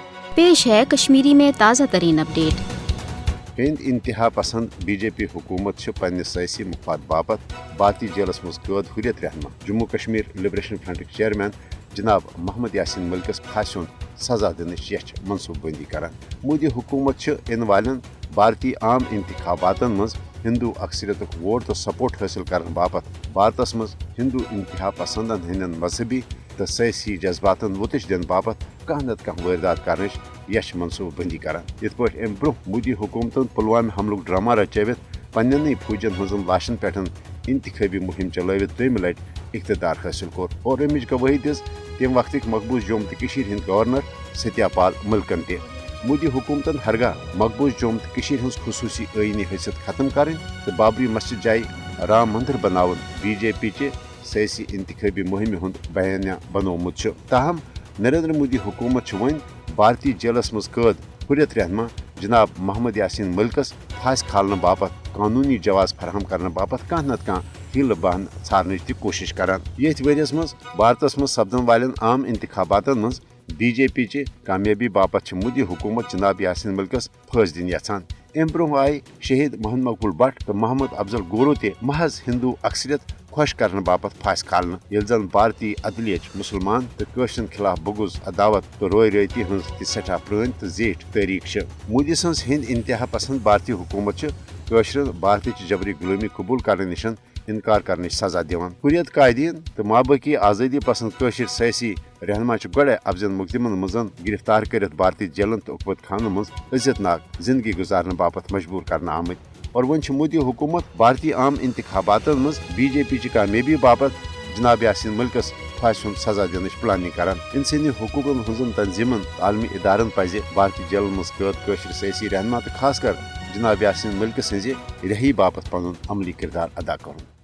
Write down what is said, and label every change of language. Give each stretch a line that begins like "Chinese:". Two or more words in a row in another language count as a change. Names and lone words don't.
Urdu: पेश है कश्मीरी में ताज़ा तरीन अपडेट।
Kashmiri: हिंद इंतहा पसंद बीजेपी हुकूमत पन्ने सियासी मफाद बापत भारतीय जेलस मज कैद हुरियत रहनमा जम्मू कश्मीर लिबरेशन फ्रंट चेयरमैन जनाब मोहम्मद यासीन मलिकस फांसी हुंद सजा दिन मनसूबबंदी करान। मोदी हुकूमत इन वालन भारतीय आम इंतखाबातन मज हिंदू अक्सरियत वोट तो सपोर्ट हासिल करने बापत भारतस मज हिंदू इंतहा पसंदन हंदन मजहबी तो सियासी जज्बातन वोतिश दिन बापत कह नत कह वारदात कर मनसूबबंदी करान। इत पे अम ब्रो मोदी हुकूमतन पुलवामा हमलुक ड्रामा रचवित पन्न फौजन हजन लाशन पे इंतखाबी मुहिम चलवित त्रेम लट इख्तदार हासिल कोर और अमिच गवाही दिस तम वक्त मकबूज जोम तो हिंद गवर्नर सत्यापाल मलिकन ते। मोदी हुकूमतन हरगाह मकबूज जोम तो हज खसूसी आईनी हैसियत खत्म करें तो बाबरी मस्जिद जाय राम मंदिर बनावन बीजेपी चे सियासी इंतखाबी मुहिम हुंद बयानिया बनोमुत। ताहम नरेंद्र मोदी हुकूमत वन भारतीय जेलस मज कैद हुरियत रहनमा जनाब मोहम्मद यासीन मलिकस फांस खालने बापत कानूनी जवाज फराहम करने बापत कह नत कह हील बहन छानच ती कोशिश करान। येथ वरियस मज भारतस मज सपदन वालन आम इंतखाबातन मज बीजेपी चे कामयाबी बापत मोदी हुकूमत जनाब यासीन मलिकस फांस दिन यछान। अम ब्रोह आय शहीद मोहम्मद मकबूल भट्ट तो मोहम्मद अफजल गोरो ते महज हिंदू अक्सरियत खुश करने बापत फांस खालने ये जन भारतीय अदलियच मुसलमान तो कशरन खिलाफ बुगुज अदावत तो रोय रती हज सठा प्रान तो जेठ तारीख। मोदी सज हिंद इंतहा पसंद भारतीय हुकूमत कशरन भारतीय जबरी गुलामी कबूल करने निश इनकार करने सजा दिवान। हुरियत कायदीन तो माबाकी आज़ादी पसंद कशर सियासी रहनमा गड़े अफजल मुकदमन मजन गिरफ्तार कर भारतीय जेलन तो उकबत खान मज इज्जतनाक जिंदगी गुजारने बापत मजबूर करना आमत और वन मोदी हुकूमत भारतीय आम इंतखाबातन मज बीजेपी की कामयाबी बापत जनाब यासीन मलिकस फांसी हुंद सजा दिन प्लानिंग करान। इंसानी हुकूकन हजन तंजीमन आलमी इदारन पज भारतीय जेलन मज कैद कशर सियासी रहनमा तो खास कर जनाब यासीन मलिकस हज रही बापत पन अमली किरदार अदा कर।